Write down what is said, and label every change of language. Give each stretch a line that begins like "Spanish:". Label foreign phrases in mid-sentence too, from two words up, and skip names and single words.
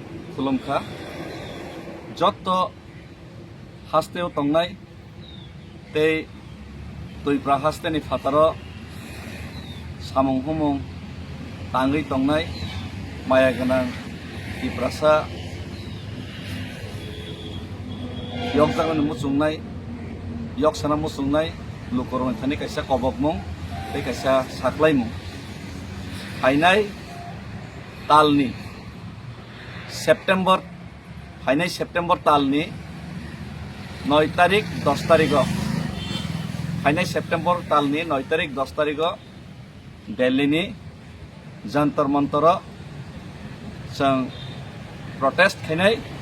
Kok Borok: खुलुमखा जत हास्तेव तंगनाय ते तुइप्रा हास्तेनि फातारो सामुं हुमुं तांगै तंगनाय माया गोनां तिप्रासा yok jangan musungnai yok sana musungnai lukorong thani kaisa kobok mung tei kaisa saklai mung hainai talni September talni 9 tarik 10 tarik hainai September talni 9 tarik 10 tarik Delhi ni jantar mantara sang protest khainai